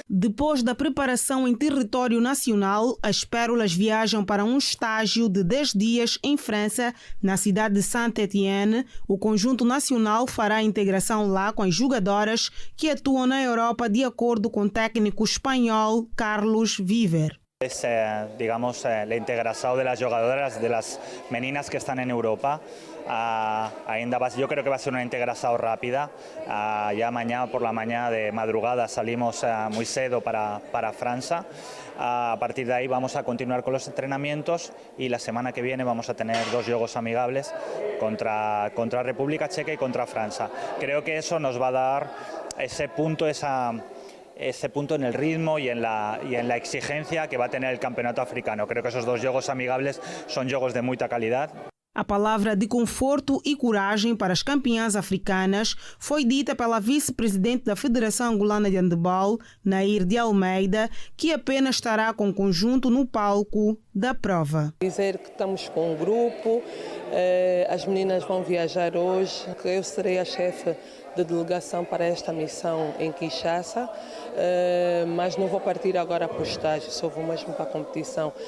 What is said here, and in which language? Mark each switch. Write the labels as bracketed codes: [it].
[pt] Depois da preparação em território nacional, as Pérolas viajam para um estágio de 10 dias em França, na cidade de Saint-Étienne. O conjunto nacional fará a integração lá com as jogadoras que atuam na Europa, de acordo com o técnico espanhol Carlos Viver. [es] Es, digamos, la integración de las jugadoras, de las meninas que están en Europa. Yo creo que va a ser una integración rápida. Ya mañana por la mañana de madrugada salimos muy cedo para Francia. A partir de ahí vamos a continuar con los entrenamientos y la semana que viene vamos a tener 2 juegos amigables contra República Checa y contra Francia. Creo que eso nos va a dar ese punto, ese punto en el ritmo y en la exigencia que va a tener el campeonato africano. Creo que esos 2 juegos amigables son juegos de mucha calidad. [pt] A palavra de conforto e coragem para as campeãs africanas foi dita pela vice-presidente da Federação Angolana de Handebol, Nair de Almeida, que apenas estará com o conjunto no palco da prova. Dizer que estamos com um grupo, as meninas vão viajar hoje, que eu serei a chefe de delegação para esta missão em Kinshasa, mas não vou partir agora para o estágio, só vou mesmo para a competição.